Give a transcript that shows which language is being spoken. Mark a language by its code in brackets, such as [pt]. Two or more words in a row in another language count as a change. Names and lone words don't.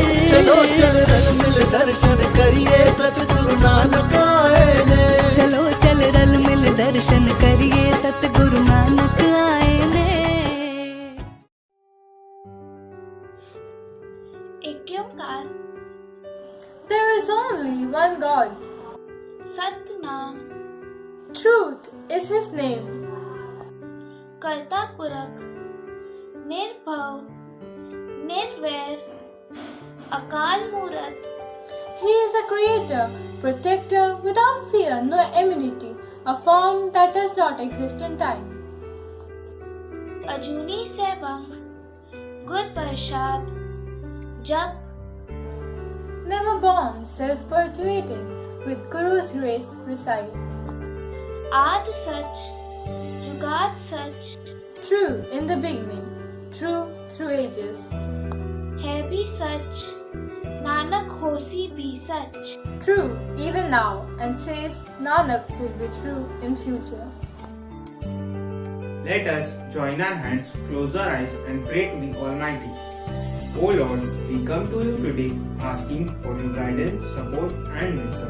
[pa] ਚਲੋ ਚੱਲ ਰਲ ਮਿਲ ਦਰਸ਼ਨ ਕਰੀਏ ਸਤਿਗੁਰੂ ਨਾਨਕ ਆਏ ਨੇ ਚਲੋ ਚੱਲ ਰਲ ਮਿਲ ਦਰਸ਼ਨ ਕਰੀਏ ਸਤਿਗੁਰੂ ਨਾਨਕ ਆਏ ਨੇ ਏਕ ਓਅੰਕਾਰ [en] There is only one God. [pa] सतनाम [en] Truth is His name. [pa] ਕਰਤਾ ਪੁਰਖੁ ਨਿਰਭਉ ਨਿਰਵੈਰੁ ਅਕਾਲ ਮੂਰਤਿ [en] He is a creator, protector without fear nor enmity, a form that does not exist in time. [pa] ਅਜੂਨੀ ਸੈਭੰ ਗੁਰ ਪ੍ਰਸਾਦਿ ਜਪੁ [en] Never born, self-perpetuating, with Guru's grace reside. [pa] ਆਦਿ ਸਚੁ ਜੁਗਾਦਿ ਸਚੁ [en] True in the beginning, true through ages. [pa] ਹੈ ਭੀ ਸਚੁ ਨਾਨਕ ਹੋਸੀ ਭੀ ਸਚੁ [en] True even now, and says Nanak will be true in future. Let us join our hands, close our eyes and pray to the Almighty. O Lord, we come to you today asking for your guidance, support and wisdom.